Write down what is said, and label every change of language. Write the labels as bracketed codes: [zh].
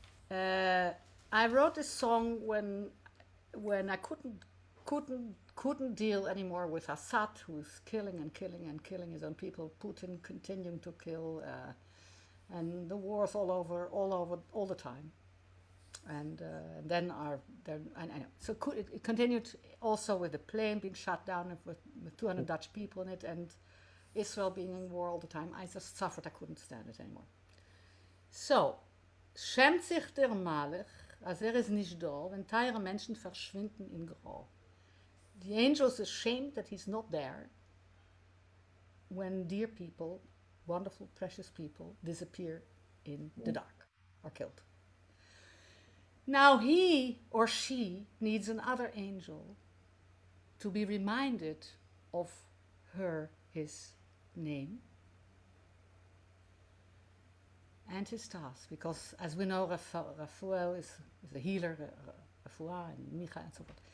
[en] I wrote this song when I couldn't deal anymore with Assad, who's killing his own people, Putin continuing to kill, and the wars all over all the time. And then so it continued also with the plane being shut down with 200 Dutch people in it, and Israel being in war all the time. I just suffered. I couldn't stand it anymore. [de] So, schämt sich der Malach, als ist nicht da, wenn teure Menschen verschwinden in Grau. [en] The angel is ashamed that he's not there when dear people, wonderful, precious people, disappear in the dark, are killed. Now he or she needs another angel to be reminded of his name and his task, because as we know, Raphael is a healer, Refuah and Micha and so forth.